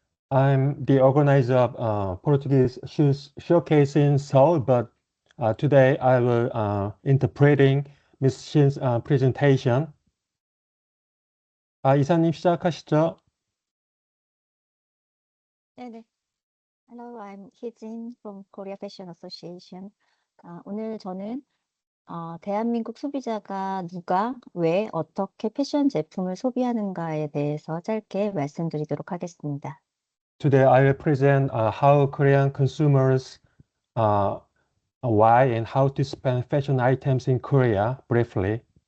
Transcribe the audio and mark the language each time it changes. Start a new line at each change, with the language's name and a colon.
English: I'm the organizer of Portuguese Shoes Showcase in Seoul, but today I will interpreting Ms. Shin's presentation.
Korean: 이사님 시작하시죠. 네네.
English: Hello, I'm Hee-jin from Korea Fashion Association.
Korean: 오늘 저는 대한민국 소비자가 누가, 왜, 어떻게 패션 제품을 소비하는가에 대해서 짧게 말씀드리도록 하겠습니다.
English: Today I will present how Korean consumers why and how to spend fashion items in Korea briefly.